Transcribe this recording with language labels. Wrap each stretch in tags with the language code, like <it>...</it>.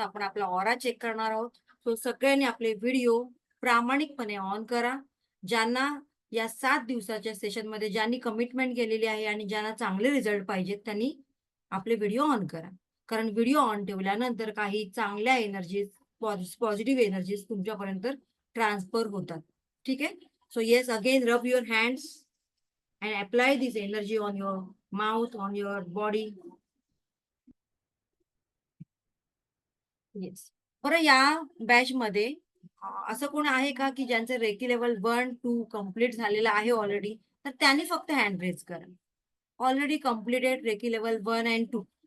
<mr>आपण आपला aura check करणार आहोत. सो सगळ्यांनी आपले व्हिडिओ प्रामाणिकपणे ऑन करा. ज्यांना या 7 दिवसाच्या सेशन मध्ये ज्यांनी कमिटमेंट केलेली आहे आणि ज्यांना चांगले रिझल्ट पाहिजेत त्यांनी आपले व्हिडिओ ऑन करा. कारण व्हिडिओ ऑन ठेवल्यानंतर काही चांगल्या एनर्जीज पॉझिटिव्ह एनर्जीज तुमच्यापर्यंत ट्रान्सफर होतात. ठीक आहे.</mr> <en>So yes, again rub your hands and apply this energy on your mouth, on your body. Yes.</en> <mr>बरं या बॅच मध्ये असं कोण आहे का की ज्यांचं रेकी लेवल 1-2 कम्प्लीट झालेलं आहे ऑलरेडी, तर त्यांनी फक्त हँड रेज करा.</mr> <en>Already completed reiki level 1 and 2.</en>